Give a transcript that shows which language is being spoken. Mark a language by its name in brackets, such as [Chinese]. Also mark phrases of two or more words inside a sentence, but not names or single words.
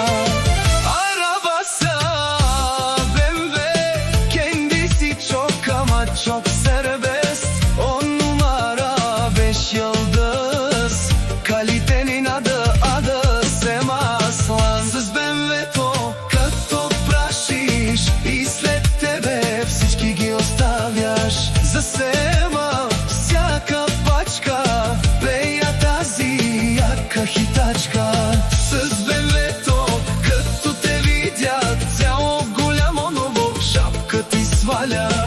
[Turkish] Arabası BMW, kendisi çok ama çok serbest. 10 numara 5 yıldız, kalitenin adı Sema Aslan. [Bulgarian] Z BMW-to като прашиш и след тебе всички ги оставяш. За Sema всяка пачка, пея тази яка хитачка. С БМВ-то като те видят, цяло голямо ново шапка ти сваля.